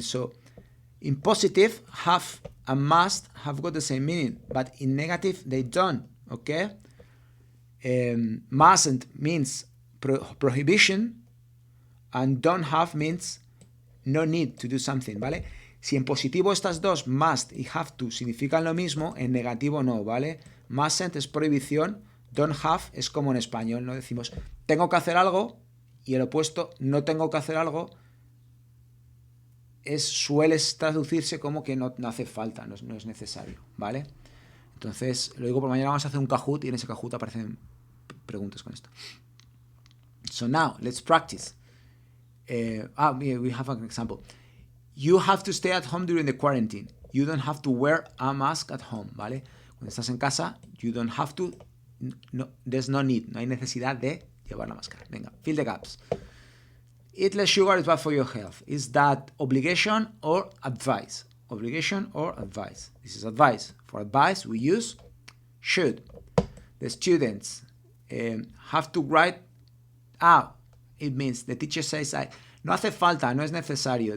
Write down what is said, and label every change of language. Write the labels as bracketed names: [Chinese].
[English] So in positive, have and must have got the same meaning, but in negative, they don't, okay? Mustn't means prohibition, and don't have means no need to do something, ¿vale? [Spanish] Si en positivo estas dos, must y have to, significan lo mismo, en negativo no, ¿vale? Mustn't es prohibición, don't have es como en español, ¿no? Decimos, tengo que hacer algo, y el opuesto, no tengo que hacer algo, suele traducirse como que no hace falta, no es necesario, ¿vale? Entonces, lo digo por mañana vamos a hacer un Kahoot y en ese Kahoot aparecen preguntas con esto. [English] So now, let's practice. We have an example. You have to stay at home during the quarantine. You don't have to wear a mask at home, ¿vale? [Spanish] Cuando estás en casa, [English] you don't have to, no, there's no need, [Spanish] no hay necesidad de llevar la máscara. [English] Venga, fill the gaps. Eat less sugar is bad for your health. Is that obligation or advice? Obligation or advice? This is advice. For advice, we use should. The students have to write out. It means the teacher says, [Spanish] no hace falta, no es necesario.